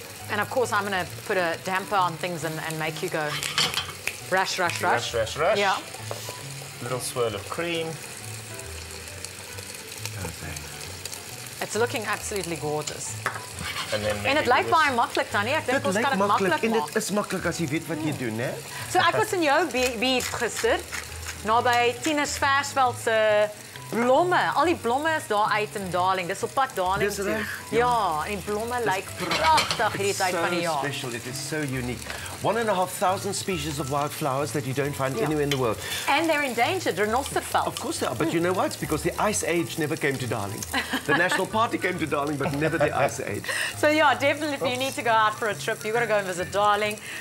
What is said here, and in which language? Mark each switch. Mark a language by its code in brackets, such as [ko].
[en] And of course I'm going to put a damper on things and make you go rush, rush, rush. Rush, rush, rush. Yeah. Little swirl of cream. It's looking absolutely gorgeous. [af] En dit lyk baie maklik dan nie. Ek dink ons kan dit maklik maak. En dit is maklik as jy weet wat jy doen, hè? So ek was in jou buurt gister naby Tinus Versveld se blomme. Al die blomme is daar uit in Darling. Dis op pad Darling toe. Ja, en die blomme lyk pragtig hierdie tyd van die jaar. [en] So special, it is so unique. 1,500 species of wildflowers that you don't find anywhere in the world. And they're endangered, renosterveld. Of course they are, but you know why? It's because the Ice Age never came to Darling. The National Party came to Darling, but never the Ice Age. So yeah, definitely if you need to go out for a trip, you've got to go and visit Darling.